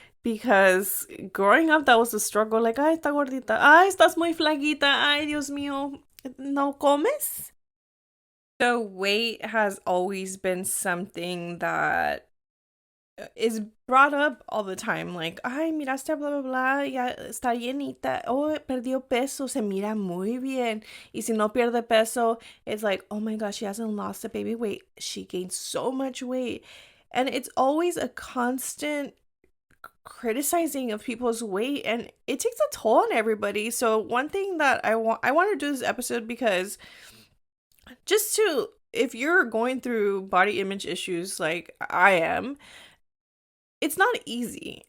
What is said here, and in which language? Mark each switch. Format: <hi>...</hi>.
<en>Because growing up, that was a struggle.</en> <es>Like, ay, está gordita. Ay, estás muy flaquita. Ay, Dios mío. ¿No comes?</es> <en>So weight has always been something that is brought up all the time.</en> <es>Like, ay, miraste, blah, blah, blah, ya está llenita. Oh, perdió peso, se mira muy bien. Y si no pierde peso,</es> <en>it's like, oh my gosh, she hasn't lost a baby weight. She gained so much weight. And it's always a constant criticizing of people's weight, and it takes a toll on everybody. So one thing that I want to do this episode because just to, if you're going through body image issues like I am, it's not easy.</en>